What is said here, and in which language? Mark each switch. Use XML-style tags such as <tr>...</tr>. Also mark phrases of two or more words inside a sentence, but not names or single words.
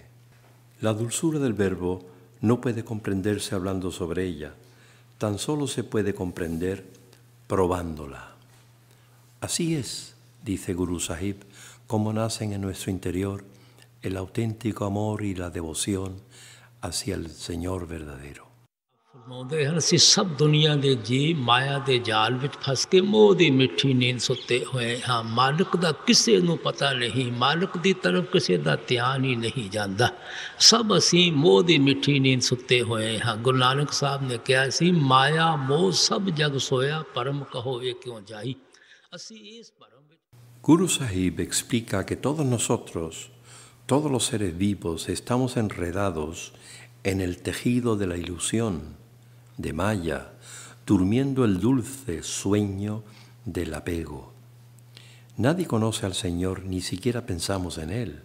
<es>La dulzura del verbo no puede comprenderse hablando sobre ella, tan solo se puede comprender probándola. Así es, dice Guru Sahib, como nacen en nuestro interior el auténtico amor y la devoción hacia el Señor verdadero.</es> <pa>ਫ਼ਰਮਾਉਂਦੇ ਹਨ ਅਸੀਂ ਸਭ ਦੁਨੀਆ ਦੇ ਜੀ ਮਾਇਆ ਦੇ ਜਾਲ ਵਿਚ ਫਸ ਕੇ ਮੋਹ ਦੀ ਮਿੱਠੀ ਨੀਂਦ ਸੁੱਤੇ ਹੋਏ ਹਾਂ ਮਾਲਕ ਦਾ ਕਿਸੇ ਨੂੰ ਪਤਾ ਨਹੀਂ ਮਾਲਕ ਦੀ ਤਰਫ਼ ਕਿਸੇ ਦਾ ਧਿਆਨ ਹੀ ਨਹੀਂ ਜਾਂਦਾ ਸਭ ਅਸੀਂ ਮੋਹ ਦੀ ਮਿੱਠੀ ਨੀਂਦ ਸੁੱਤੇ ਹੋਏ ਹਾਂ ਗੁਰੂ ਨਾਨਕ ਸਾਹਿਬ ਨੇ ਕਿਹਾ ਸੀ ਮਾਇਆ ਮੋਹ ਸਭ ਜਗ ਸੋਇਆ ਪਰਮ ਕਹੋ ਯੇ ਕਿਉਂ ਜਾਈ ਅਸੀਂ ਇਸ ਪਰਮ ਵਿਚ।</pa> <es>Guru Sahib explica que todos nosotros, todos los seres vivos, estamos enredados en el tejido de la ilusión, de Maya, durmiendo el dulce sueño del apego. Nadie conoce al Señor, ni siquiera pensamos en Él.</es>